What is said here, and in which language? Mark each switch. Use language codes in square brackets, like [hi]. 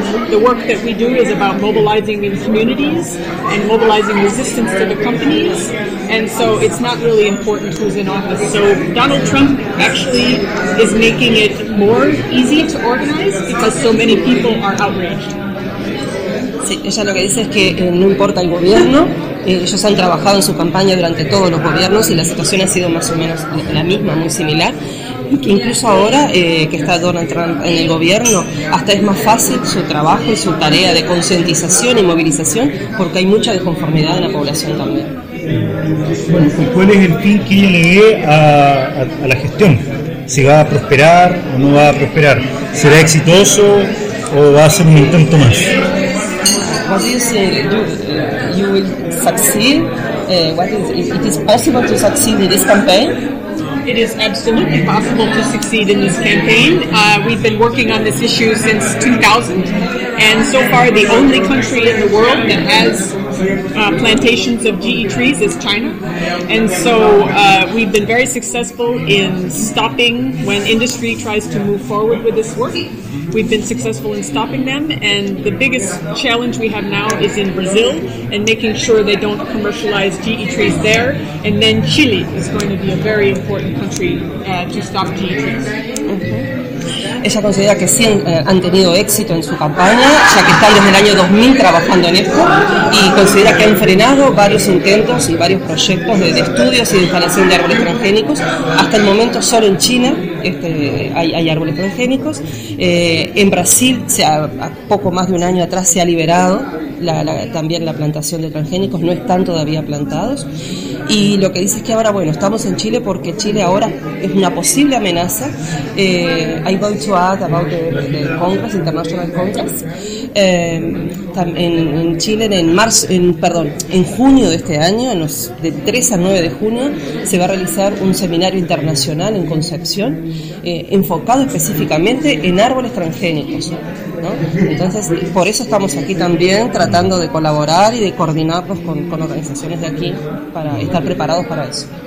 [en] The work that we do is about mobilizing in communities and mobilizing resistance to the companies, and so it's not really important who's in office. So Donald Trump actually is making it more easy to organize because so many people are outraged. [es] Sí, ella lo que dice es que no importa el gobierno. Ellos han trabajado en su campaña durante todos los gobiernos y la situación ha sido más o menos la misma, muy similar. Incluso ahora que está Donald Trump en el gobierno, hasta es más fácil su trabajo y su tarea de concientización y movilización, porque hay mucha desconformidad en la población también. Bueno, ¿cuál es el fin que ella le dé a la gestión? ¿Si va a prosperar o no va a prosperar? ¿Será exitoso o va a ser un intento más? [en] What do you say? You will succeed? It is possible to succeed in this campaign? It is absolutely possible to succeed in this campaign. We've been working on this issue since 2000, and so far the only country in the world that has plantations of GE trees is China. And so we've been very successful in stopping when industry tries to move forward with this work. We've been successful in stopping them, and the biggest challenge we have now is in Brazil and making sure they don't commercialize GE trees there. And then Chile is going to be a very important country to stop GE trees. [es] Ella considera que sí han tenido éxito en su campaña, ya que están desde el año 2000 trabajando en esto, y considera que han frenado varios intentos y varios proyectos de estudios y de instalación de árboles transgénicos. Hasta el momento solo en China hay árboles transgénicos. En Brasil, a poco más de un año atrás, se ha liberado también la plantación de transgénicos, no están todavía plantados. Y lo que dice es que ahora, bueno, estamos en Chile porque Chile ahora es una posible amenaza. [en] I want to add about the Congress, International Congress. [es] En Chile, en junio de este año, de 3 a 9 de junio, se va a realizar un seminario internacional en Concepción, enfocado específicamente en árboles transgénicos, ¿no? Entonces, por eso estamos aquí también, tratando de colaborar y de coordinarnos con organizaciones de aquí, para estar preparados para eso.